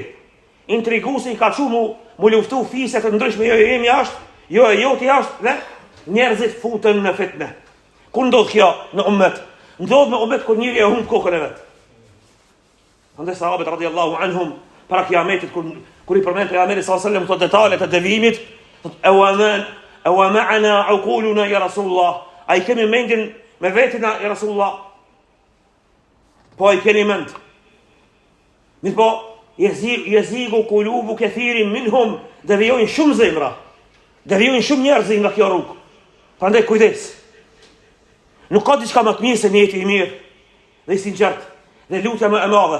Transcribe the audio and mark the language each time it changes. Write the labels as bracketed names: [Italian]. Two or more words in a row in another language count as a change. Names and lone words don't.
[Albanian] Intriguse i ka çu mu luftu fise të ndryshme, jo e jemi ashtë, jo e joti ashtë, dhe njerëzit futen në fitne. Ku ndodh kjo në ummet? Ndodh me ummet kur njëri e humb kokën e vet. Andaj sahabët [Arabic] رضي الله عنهم [Albanian] para Kiametit, kur i përmend pejgamberi [Arabic] صلى الله عليه وسلم [Albanian] këto detale të devimit, e [Arabic] ومعنا عقولنا يا رسول الله, [Albanian] a i kemi mendin me vetina [Arabic] يا رسول الله? [Albanian] Po i keni mend. Mirë po, [Arabic] يزيغ قلوب كثير منهم, [Albanian] devijojnë shumë zemra, devijojnë shumë njerëzi nga kjo rrugë. Prandaj kujdes. Nuk ka diçka më të mirë se njeti i mirë dhe i sinqert dhe lutja më e madhe.